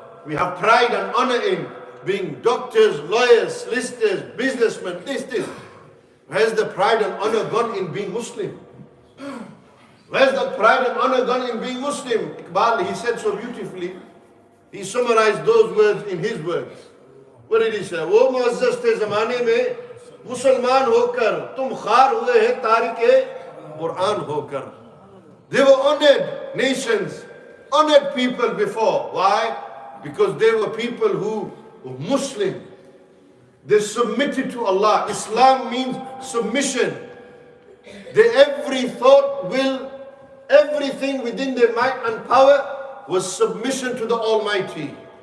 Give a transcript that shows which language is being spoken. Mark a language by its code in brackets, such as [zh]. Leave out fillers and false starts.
[en] We have pride and honor in being doctors, lawyers, solicitors, businessmen, this. Where's the pride and honor gone in being Muslim? Where's the pride and honor gone in being Muslim? Iqbal, he said so beautifully. He summarized those words in his words. What did he say? [hi] वो मुअज़्ज़ज़ थे ज़माने में मुसलमान होकर तुम खार हुए हैं तारिके कुरान होकर. [en] They were honored nations, honored people before. Why? Because they were people who were Muslim. They submitted to Allah. Islam means submission. Every thought, will, everything within their might and power was submission to the Almighty.